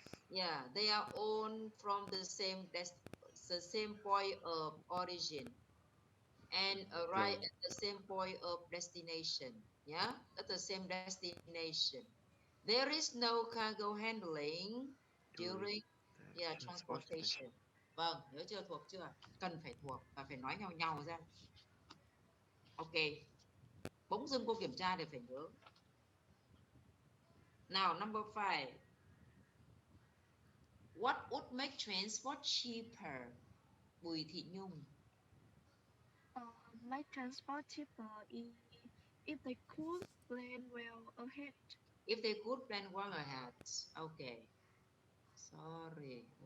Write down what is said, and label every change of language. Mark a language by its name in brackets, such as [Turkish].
[English] Yeah, they are owned from the same point of origin and arrive at the same point of destination. Yeah, at the same destination. There is no cargo handling during transportation. [Vietnamese] Vâng, nhớ chưa, thuộc chưa? Cần phải thuộc và phải nói nhau nhau ra. Ok. Bỗng dưng cô kiểm tra để phải nhớ. [English] Now, number 5. What would make transport cheaper? [Vietnamese] Bùi Thị Nhung. [English] Make transport cheaper if they could plan well ahead. If they could plan well ahead. Okay. Sorry.